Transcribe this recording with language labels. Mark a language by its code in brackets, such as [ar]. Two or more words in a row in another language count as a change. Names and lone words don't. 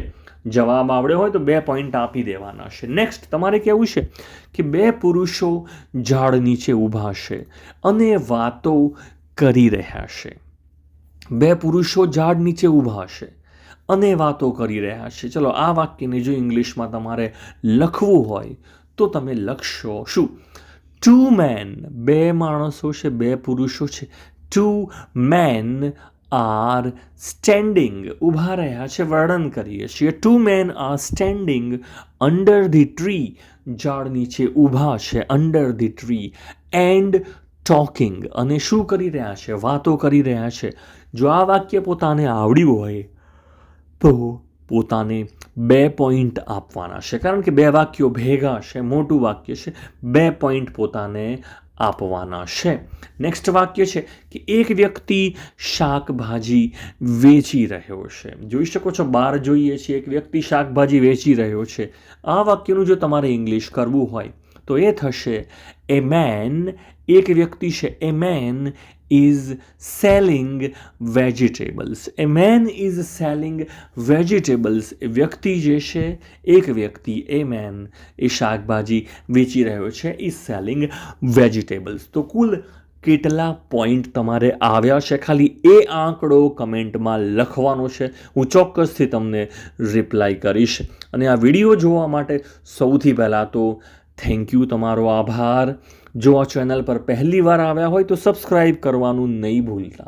[gu] જવાબ આવડ્યો હોય તો 2 પોઈન્ટ આપી દેવાના છે. નેક્સ્ટ તમારે કહેવું છે કે 2 પુરુષો ઝાડ નીચે ઊભા છે અને વાતો કરી રહ્યા છે. 2 પુરુષો ઝાડ નીચે ઊભા છે અને વાતો કરી રહ્યા છે. ચલો આ વાક્યને જો ઇંગ્લિશમાં તમારે લખવું હોય તો તમે લખશો શું? 2 men, 2 માણસો છે, 2 પુરુષો છે. [en] 2 men are standing, [gu] ઊભા રહ્યા છે, વર્ણન કરીએ છીએ. [en] 2 men are standing under the tree, [gu] ઝાડ નીચે ઊભા છે, [en] under the tree, and talking, [gu] અને શું કરી રહ્યા છે? વાતો કરી રહ્યા છે. જો આ વાક્ય પોતાને આવડ્યું હોય તો પોતાને 2 પોઈન્ટ આપવાના છે, કારણ કે 2 વાક્યો ભેગા છે, મોટું વાક્ય છે, 2 પોઈન્ટ પોતાને આપવાના છે. નેક્સ્ટ વાક્ય છે કે એક વ્યક્તિ શાકભાજી વેચી રહ્યો છે. જોઈ શકો છો, બહાર જોઈએ છીએ એક વ્યક્તિ શાકભાજી વેચી રહ્યો છે. આ વાક્યનું જો તમારે ઇંગ્લિશ કરવું હોય તો એ થશે [en] a man, [gu] એક વ્યક્તિ છે, [en] a man is selling vegetables. A man is selling vegetables. [gu] એ વ્યક્તિ જે છે, એક વ્યક્તિ, [en] a man, [gu] એ શાકભાજી વેચી રહ્યો છે, [en] is selling vegetables. [gu] તો કુલ કેટલા પોઈન્ટ તમારે આવ્યા છે, ખાલી એ આંકડો કમેન્ટમાં લખવાનો છે. હું ચોક્કસથી તમને રિપ્લાય કરીશ. અને આ વિડીયો જોવા માટે સૌથી પહેલાં તો [en] thank you, [gu] તમારો આભાર. જો આ ચેનલ પર પહેલી વાર આવ્યા હોય તો સબસ્ક્રાઈબ કરવાનું નહીં ભૂલતા.